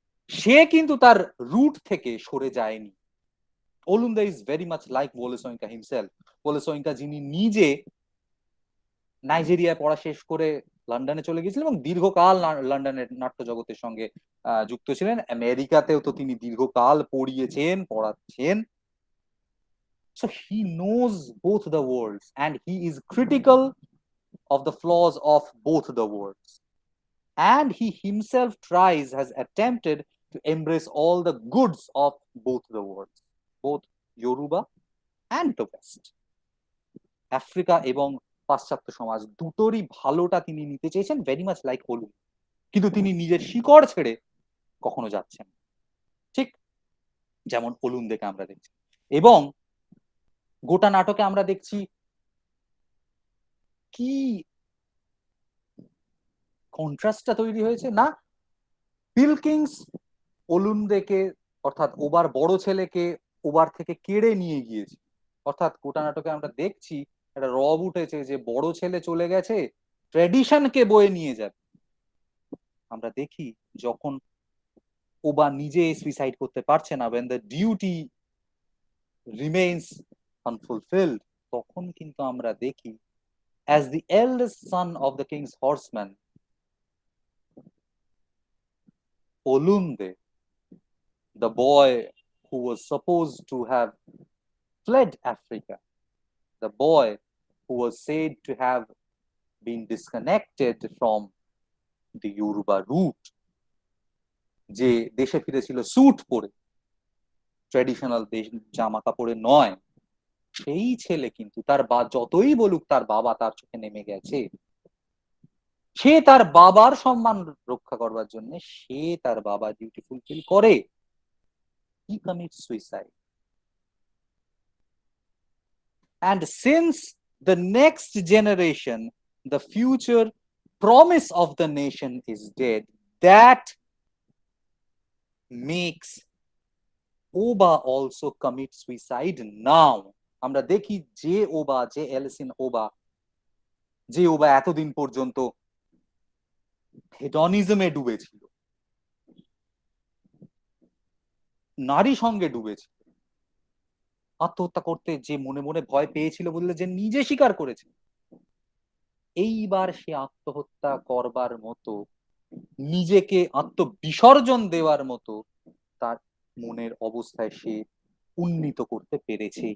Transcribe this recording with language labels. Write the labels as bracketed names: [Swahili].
[Bangla] সে কিন্তু তার রুট থেকে সরে যায়নি। [English] Olunde is very much like Wole Soyinka himself. [Bangla] ওলে সোয়িঙ্কা যিনি নিজে নাইজেরিয়ায় পড়া শেষ করে লন্ডনে চলে গেছিলেন এবং দীর্ঘকাল লন্ডনের নাট্য জগতের সঙ্গে যুক্ত ছিলেন। আমেরিকাতেও তো তিনি দীর্ঘকাল পড়াচ্ছেন। [English] So he knows both the worlds and he is critical of the flaws of both the worlds. And he himself has attempted to embrace all the goods of both the worlds, both Yoruba and the West. [Bangla] Africa এবং পাশ্চাত্য সমাজ দুটোরই ভালোটা তিনি নিতে চেয়েছেন, [English] very much like Olu, [Bangla] কিন্তু তিনি নিজের শিকড় ছেড়ে কখনো যাচ্ছেন, ঠিক যেমন ওলুন্দেকে আমরা দেখছি। এবং গোটা নাটকে আমরা দেখছি কি কন্ট্রাস্টটা তৈরি হয়েছে না, পিলকিংস ওলুন্দেকে অর্থাৎ ওবার বড় ছেলেকে ওবার থেকে কেড়ে নিয়ে গিয়েছে, অর্থাৎ গোটা নাটকে আমরা দেখছি একটা রব উঠেছে যে বড় ছেলে চলে গেছে, ট্র্যাডিশনকে বয়ে নিয়ে যাবে। আমরা দেখি যখন ওবা নিজে সুইসাইড করতে পারছে না, [English] when the duty remains unfulfilled, [Bangla] তখন কিন্তু আমরা দেখি [English] as the eldest son of the king's horseman, Olunde, the boy who was supposed to have fled Africa, the boy who was said to have been disconnected from the Yoruba root, [Bangla] যে দেশে ফিরেছিল sweet পরে, traditional জামা কাপড়ে নয়, সেই ছেলে কিন্তু তার যতই বলুক তার বাবা তার চোখে নেমে গেছে, সে তার বাবার সম্মান রক্ষা করবার জন্য সে তার বাবার ডিউটি ফুলফিল করে, [English] He commits suicide. And since the next generation, the future promise of the nation is dead, that makes Oba also commit suicide now. [Bangla] আমরা দেখি যে ওবা, যে এলিসিন ওবা, যে ওবা এতদিন পর্যন্ত হেডনিজমে ডুবেছিল, নারী সঙ্গে ডুবেছিল, আত্মহত্যা করতে যে মনে মনে ভয় পেয়েছিল বললে যে নিজে স্বীকার করেছে, এইবার সে আত্মহত্যা করবার মতো, নিজেকে আত্মবিসর্জন দেওয়ার মতো তার মনের অবস্থায় সে উন্নীত করতে পেরেছে।